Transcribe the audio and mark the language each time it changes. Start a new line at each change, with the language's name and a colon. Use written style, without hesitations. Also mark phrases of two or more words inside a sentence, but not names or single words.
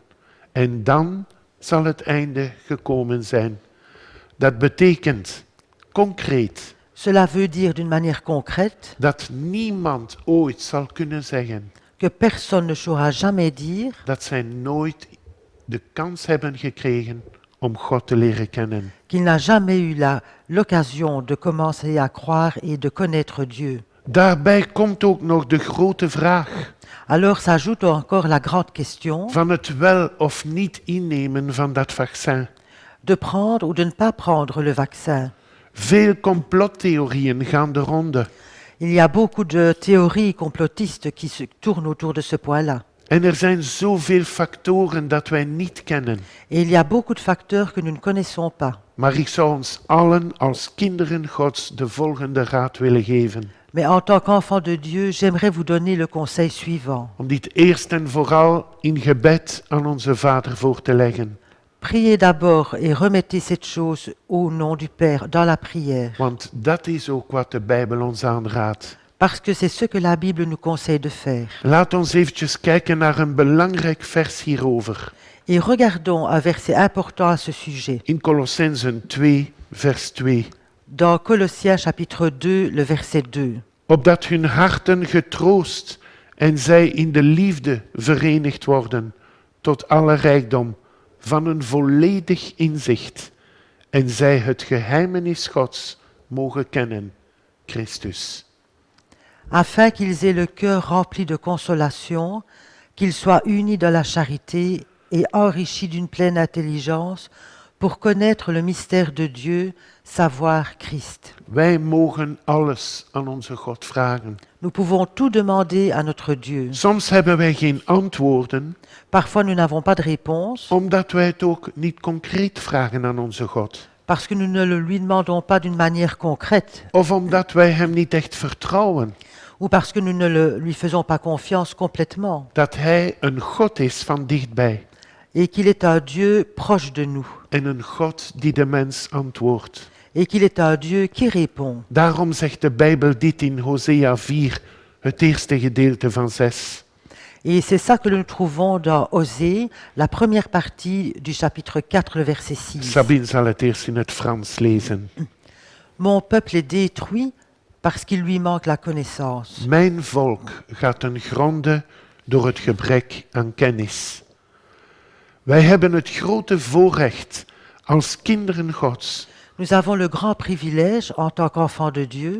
Dutch: En dan zal het einde gekomen zijn. Dat betekent concreet
French: Cela veut dire d'une manière concrète
Dutch: dat niemand ooit zal kunnen zeggen
French: que personne ne saura jamais dire
Dutch: dat zij nooit de kans hebben gekregen om God te leren kennen.
French: qu'il n'a jamais eu l'occasion de commencer à croire et de connaître Dieu.
Dutch: Daarbij komt ook nog de grote vraag
French: Alors s'ajoute encore la grande question
Dutch: van het wel of niet innemen van dat vaccin.
French: de prendre ou de ne pas prendre le vaccin.
Dutch: Veel complottheorieën gaan de ronde.
French: Il y a beaucoup de théories complotistes qui se tournent autour de ce point-là.
Dutch: En er zijn zoveel factoren dat wij niet kennen.
French: Et il y a beaucoup de facteurs que nous ne connaissons pas.
Dutch: Maar ik zou ons allen als kinderen Gods de volgende raad willen geven.
French: Mais en tant qu'enfant de Dieu, j'aimerais vous donner le conseil suivant.
Dutch: Om dit eerst en vooral in gebed aan onze Vader voor te leggen.
French: Priez d'abord et remettez cette chose au nom du Père dans la prière.
Dutch: Want dat is ook wat de Bijbel ons aanraadt.
French: Parce que c'est ce que la Bible nous conseille de faire.
Dutch: Laat ons eventjes kijken naar een belangrijk vers hierover.
French: Et regardons un verset important à ce sujet.
Dutch: In Colossenzen 2, vers 2.
French: Dans Colossiens chapitre 2, le verset 2.
Dutch: Opdat hun harten getroost en zij in de liefde verenigd worden tot alle rijkdom van een volledig inzicht en zij het geheimenis Gods mogen kennen, Christus.
French: Afin qu'ils aient le cœur rempli de consolation, qu'ils soient unis dans la charité et enrichis d'une pleine intelligence pour connaître le mystère de Dieu, savoir Christ.
Dutch: Wij mogen alles aan onze God vragen.
French: Nous pouvons tout demander à notre Dieu.
Dutch: Soms hebben wij geen antwoorden,
French: Parfois nous n'avons pas de réponse
Dutch: omdat wij het ook niet concreet vragen aan onze God.
French: parce que nous ne le lui demandons pas d'une manière concrète
Dutch: Of omdat wij Hem niet echt vertrouwen
French: ou parce que nous ne lui faisons pas confiance complètement
Dutch: dat Hij een God is van dichtbij
French: et qu'il est un Dieu proche de nous
Dutch: en een God die de mens antwoordt.
French: et qu'il est un Dieu qui répond.
Dutch: Daarom zegt de Bijbel dit in Hosea 4, het eerste gedeelte van 6.
French: Et c'est ça que nous trouvons dans Osée, la première partie du chapitre 4, le verset 6.
Dutch: Sabine zal het eerst in het Frans lezen.
French: Mon peuple est détruit parce qu'il lui manque la connaissance.
Dutch: Mijn volk gaat ten gronde door het gebrek aan kennis. Wij hebben het grote voorrecht als kinderen Gods
French: Nous avons le grand privilège, en tant qu'enfants de Dieu,